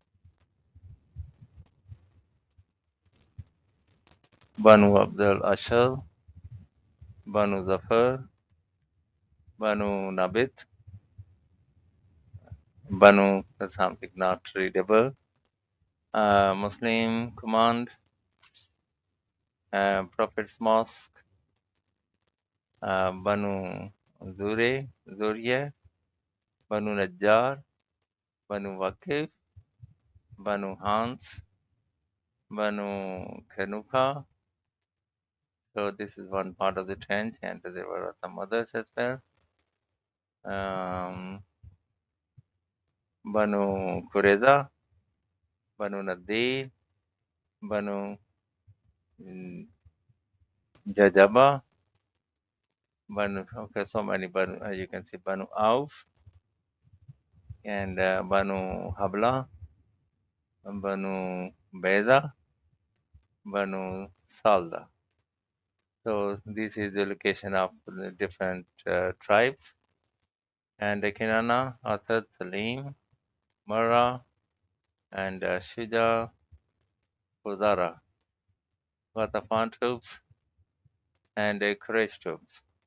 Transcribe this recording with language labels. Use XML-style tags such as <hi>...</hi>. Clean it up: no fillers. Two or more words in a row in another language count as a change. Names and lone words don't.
<en>Banu Abdul Ashal, Banu Zafar, Banu Nabit, Banu something not readable. Muslim Command, Prophet's Mosque, Banu Zuriya, Banu Najjar, Banu Waqif, Banu Hans, Banu Kanuka. So this is one part of the trench, and there were some others as well. Banu Qureza, Banu Nadir, Banu mm, Jajaba, Banu. Okay, so many Banu. You can see Banu Auf and Banu Habla, Banu Beza, Banu Salda. So this is the location of the different tribes. And Kinana, Asad, Salim, Mara, and Shuja, Khuzara, Ghatafan troops, and Quraysh troops.</en>